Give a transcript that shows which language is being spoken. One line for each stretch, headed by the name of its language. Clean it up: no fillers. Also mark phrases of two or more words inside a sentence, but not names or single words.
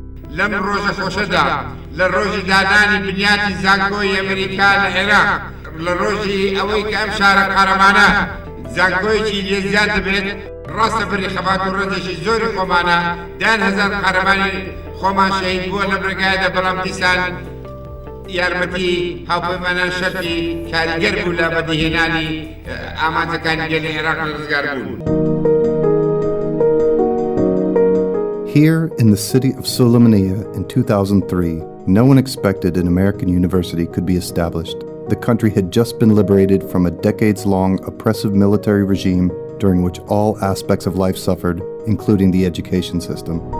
Central Kurdish: لەم ڕۆژە خۆشەدا لە ڕۆژی دادانی بنیاتی زانکۆی ئەمریکا لە عێراق لە ڕۆژی ئەوەی کە ئەم شارە قارەمانە زانکۆیەکی لێزیاد دەبێت ڕاستە بەری خەبات و ڕێزێکی زۆری خۆمانە دان هەزار قارەمانی خۆمان شەهید بووە لە بڕگایەدا بەڵام دیسان یارمەتی هاوپەیمانان شەرتی کاریگەر بوو لە بەدیهێنانی ئامانجەکانی گەلی عێراق لە ڕزگار بوون.
English: Here in the city of Sulaimani in 2003, no one expected an American university could be established. The country had just been liberated from a decades-long oppressive military regime during which all aspects of life suffered, including the education system.